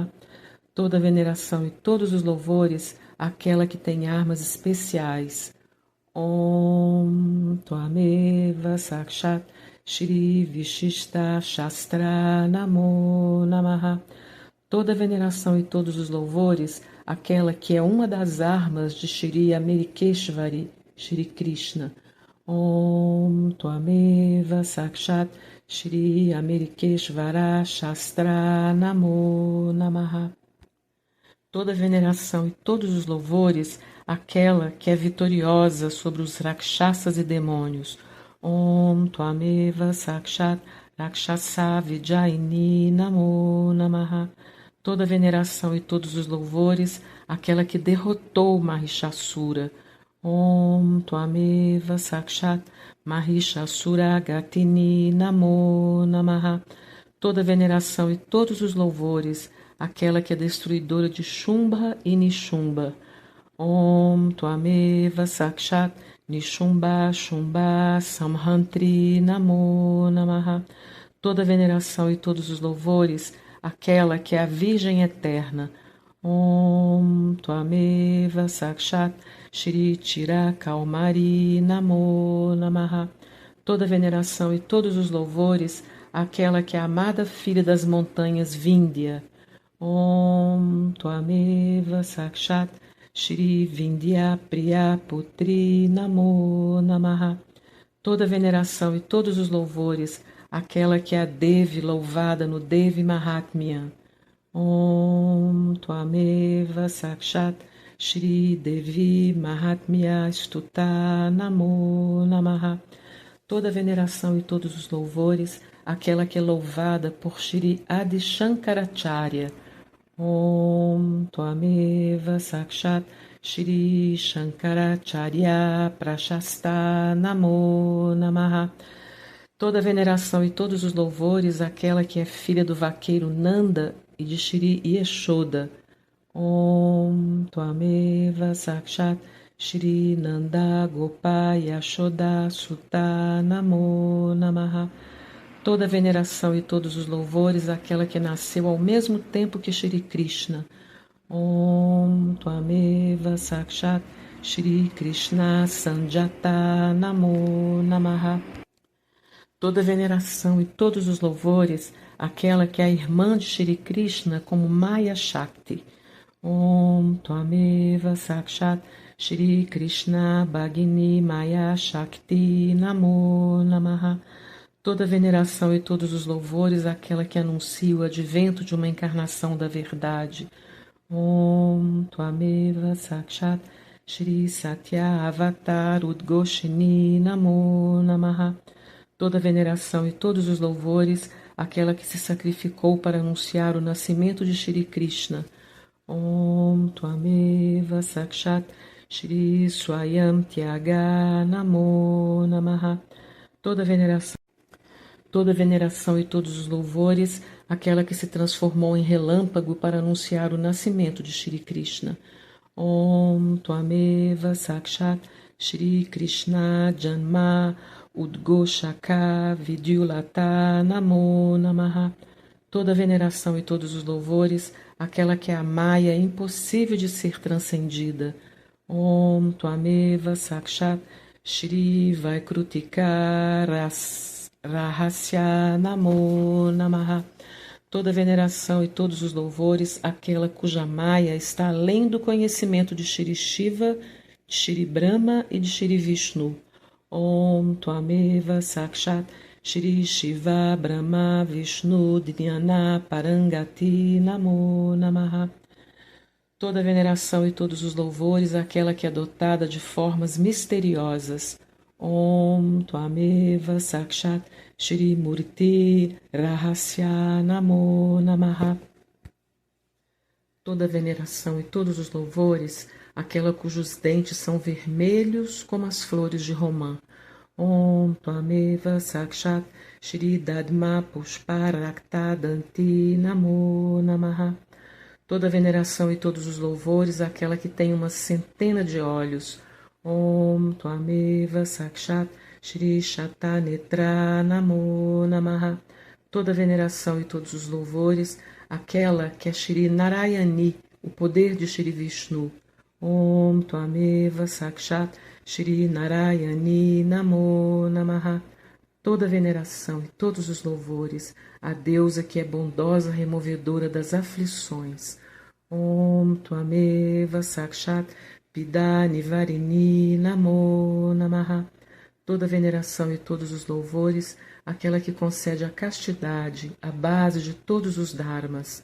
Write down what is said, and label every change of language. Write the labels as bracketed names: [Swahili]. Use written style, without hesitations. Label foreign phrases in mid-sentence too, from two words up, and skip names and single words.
[Portuguese] Toda veneração e todos os louvores àquela que tem armas especiais. [Sanskrit] ॐ त्वमेव साक्षात् श्री विशिष्ट शस्त्र नमो नमः. [Portuguese] Toda veneração e todos os louvores àquela que é uma das armas de Shri Amerikeshvari, Shri Krishna. [Sanskrit] ॐ त्वमेव साक्षात् श्री अमेरिकेश्वर शस्त्र नमो नमः. [Portuguese] Toda veneração e todos os louvores àquela que é vitoriosa sobre os rakshasas e demônios. [Sanskrit] ॐ त्वमेव साक्षात् राक्षस विजयिनी नमो नमः. [Portuguese] Toda veneração e todos os louvores àquela que derrotou Mahishasura. [Sanskrit] ॐ त्वमेव साक्षात् महिषासुर घातिनी नमो नमः. [Portuguese] Toda veneração e todos os louvores àquela que é destruidora de Shumbha e Nishumbha. [Sanskrit] ॐ त्वमेव साक्षात् निशुम्भ शुम्भ संहन्त्री नमो नमः. [Portuguese] Toda veneração e todos os louvores àquela que é a Virgem Eterna. [Sanskrit] ॐ त्वमेव साक्षात् श्री चिरकौमारी नमो नमः. [Portuguese] Toda veneração e todos os louvores àquela que é a amada filha das montanhas Vindhya. [Sanskrit] ॐ त्वमेव साक्षात् श्री विन्ध्य प्रिय पुत्री नमो नमः. [Portuguese] Toda veneração e todos os louvores àquela que é a Devi louvada no Devi Mahatmya. [Sanskrit] ॐ त्वमेव साक्षात् श्री देवी माहात्म्य स्तुता नमो नमः. [Portuguese] Toda veneração e todos os louvores àquela que é louvada por Shri Adi Shankaracharya. [Sanskrit] ॐ त्वमेव साक्षात् श्री शंकराचार्य प्रशस्ता नमो नमः. [Portuguese] Toda veneração e todos os louvores àquela que é filha do vaqueiro Nanda e de Shri Yeshoda. [Sanskrit] ॐ त्वमेव साक्षात् श्री नन्द गोप यशोदा सुता नमो नमः. [Portuguese] Toda veneração e todos os louvores àquela que nasceu ao mesmo tempo que Shri Krishna. [Sanskrit] ॐ त्वमेव साक्षात् श्री कृष्ण संजाता नमो नमः. [Portuguese] Toda veneração e todos os louvores àquela que é a irmã de Shri Krishna como [Sanskrit] माया शक्ति. ॐ त्वमेव साक्षात् श्री कृष्ण भगिनी माया शक्ति नमो नमः. [Portuguese] Toda veneração e todos os louvores àquela que anuncia o advento de uma encarnação da verdade. [Sanskrit] ॐ त्वमेव साक्षात् श्री सत्य अवतार उद्घोषिणी नमो नमः. [Portuguese] Toda veneração e todos os louvores àquela que se sacrificou para anunciar o nascimento de Shri Krishna. [Sanskrit] ॐ त्वमेव साक्षात् श्री स्वयं त्याग नमो नमः. [Portuguese] Toda veneração e todos os louvores àquela que se transformou em relâmpago para anunciar o nascimento de Shri Krishna. [Sanskrit] ॐ त्वमेव साक्षात् श्री कृष्ण जन्म उद्घोषक विद्युल्लता नमो नमः. [Portuguese] Toda veneração e todos os louvores àquela que é a Maya impossível de ser transcendida. [Sanskrit] ॐ त्वमेव साक्षात् श्री वैकृतिक रहस्य नमो नमः. [Portuguese] Toda veneração e todos os louvores àquela cuja Maya está além do conhecimento de Shri Shiva, de Shri Brahma e de Shri Vishnu. [Sanskrit] ॐ त्वमेव साक्षात् श्री शिव ब्रह्म विष्णु ध्यान परांगति नमो नमः. [Portuguese] Toda veneração e todos os louvores àquela que é dotada de formas misteriosas. [Sanskrit] ॐ त्वमेव साक्षात् श्री मूर्ति रहस्य नमो नमः. [Portuguese] Toda veneração e todos os louvores àquela cujos dentes são vermelhos como as flores de romã. [Sanskrit] ॐ त्वमेव साक्षात् श्री दाडिम पुष्परक्त दन्ती नमो नमः. [Portuguese] Toda veneração e todos os louvores àquela que tem uma centena de olhos. [Sanskrit] ॐ त्वमेव साक्षात् श्री शतनेत्रा नमो नमः. [Portuguese] Toda veneração e todos os louvores àquela que é Shri Narayani, o poder de Shri Vishnu. [Sanskrit] ॐ त्वमेव साक्षात् श्री नारायणी नमो नमः. [Portuguese] Toda veneração e todos os louvores à deusa que é bondosa removedora das aflições. [Sanskrit] ॐ त्वमेव साक्षात् पीडा निवारिणी नमो नमः. [Portuguese] Toda veneração e todos os louvores àquela que concede a castidade, a base de todos os dharmas.